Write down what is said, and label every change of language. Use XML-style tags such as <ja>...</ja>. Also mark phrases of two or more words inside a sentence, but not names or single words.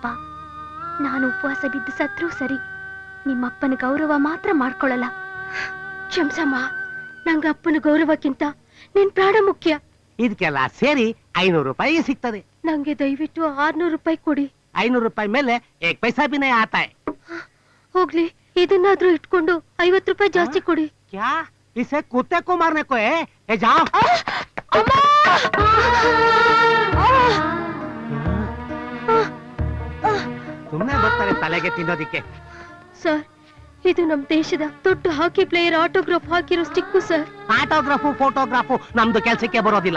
<kn>ನಾನು ಉಪವಾಸ ಬಿದ್ದು ಸತ್ರೂ ಸರಿ, ನಿಮ್ಮಪ್ಪನ ಗೌರವ ಮಾತ್ರ ಮಾಡ್ಕೊಳ್ಳಲ್ಲ. ಕ್ಷಮ್ಸಮ್ಮ, ನಂಗ ಅಪ್ಪನ ಗೌರವಕ್ಕಿಂತ ನಿನ್ ಪ್ರಾಣ ಮುಖ್ಯ. ಇದಕ್ಕೆಲ್ಲ ಸೇರಿ 500 ರೂಪಾಯಿ ಸಿಗ್ತದೆ. ನಂಗೆ ದಯವಿಟ್ಟು 600 ರೂಪಾಯಿ ಕೊಡಿ.</kn> <hi>500</hi> <kn>ರೂಪಾಯಿ ಮೇಲೆ</kn> <hi>1 पैसा भी नहीं आता है.</hi> <kn>ಹೋಗ್ಲಿ, ಇದನ್ನಾದ್ರೂ ಇಟ್ಕೊಂಡು 50 ರೂಪಾಯಿ ಜಾಸ್ತಿ ಕೊಡಿ.</kn> <hi>क्या इसे कुत्ते को मारने को है? ए जाओ.</hi> <kn>ಸುಮ್ಮನೆ ಬರ್ತಾರೆ ತಲೆಗೆ ತಿನ್ನೋದಿಕ್ಕೆ. ಸರ್, ಇದು ನಮ್ಮ ದೇಶದ ದೊಡ್ಡ</kn> <en>hockey player autograph</en> <kn>ಹಾಕಿರೋ ಸ್ಟಿಕ್ಕು ಸರ್.</kn> <en>autograph photograph</en> <kn>ನಮ್ದು ಕೆಲಸಕ್ಕೆ ಬರೋದಿಲ್ಲ.</kn>